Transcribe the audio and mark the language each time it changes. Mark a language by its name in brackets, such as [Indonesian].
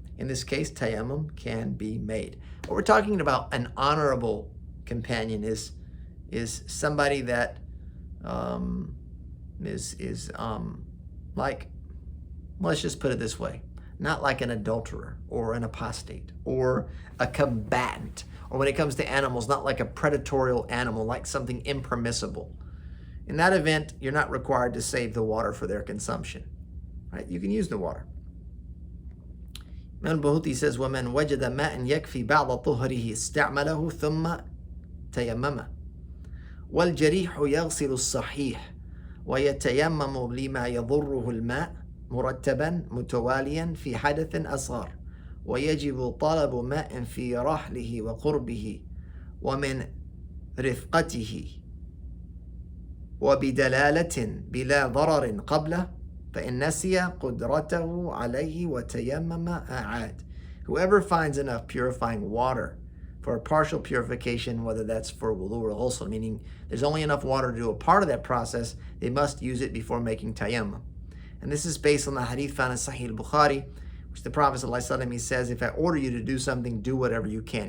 [English] In this case, tayammum can be made. What we're talking about, an honorable companion, is somebody that is like, let's just put it this way, not like an adulterer or an apostate or a combatant, or when it comes to animals, not like a predatorial animal, like something impermissible. In that event, you're not required to save the water for their consumption, right? You can use the water. Imam al-Bahuti says, [Arabic] وَمَنْ وَجَدَ مَاءً يَكْفِي بَعْضَ طُهْرِهِ اسْتَعْمَلَهُ ثُمَّ تَيَمَّمَ وَالْجَرِيحُ يَغْسِلُ الصَّحِيحَ وَيَتَيَمَّمُ لِمَا يَضُرُّهُ الماء مرتبا متواليا في حدث أصغر ويجب طلب ماء في رحله وقربه ومن رفقته وبدلالة بلا ضرر قبله فإن نسي قدرته عليه وتيمم أعاد. [English] Whoever finds enough purifying water for a partial purification, whether that's for wudu or ghusl, meaning there's only enough water to do a part of that process, they must use it before making tayammum. And this is based on the hadith found in Sahih al-Bukhari, which the Prophet ﷺ, he says, if I order you to do something, do whatever you can.